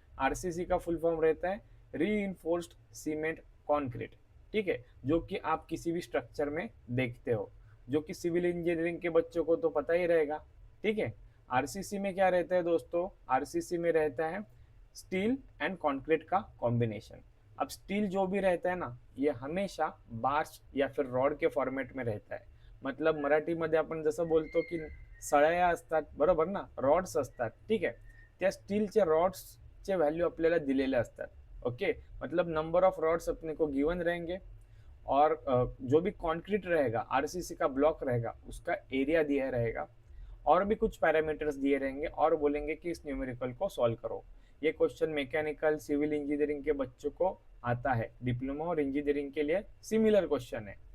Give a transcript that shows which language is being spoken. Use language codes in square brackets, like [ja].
[hi] RCC का full form रहता है री सीमेंट कॉन्क्रीट, ठीक है, जो कि आप किसी भी स्ट्रक्चर में देखते हो, जो कि सिविल इंजीनियरिंग के बच्चों को तो पता ही रहेगा। ठीक है, आरसीसी में क्या रहता है दोस्तों, आरसीसी में रहता है स्टील एंड कंक्रीट का कॉम्बिनेशन। अब स्टील जो भी रहता है ना, ये हमेशा बार्स या फिर रॉड के फॉर्मेट में रहता है। [mr] मतलब मराठीमध्ये आपण जसं बोलतो की सळया असतात, बरोबर ना, रॉड्स असतात, ठीक आहे। त्या स्टीलचे रॉड्सचे व्हॅल्यू आपल्याला दिलेले असतात। [hi] ओके, मतलब नंबर ऑफ रॉड्स अपने को गिवन रहेंगे और जो भी कंक्रीट रहेगा, आरसीसी का ब्लॉक रहेगा, उसका एरिया दिया रहेगा और भी कुछ पैरामीटर्स दिए रहेंगे और बोलेंगे कि इस न्यूमेरिकल को सॉल्व करो। ये क्वेश्चन मैकेनिकल सिविल इंजीनियरिंग के बच्चों को आता है, डिप्लोमा और इंजीनियरिंग के लिए सिमिलर क्वेश्चन है।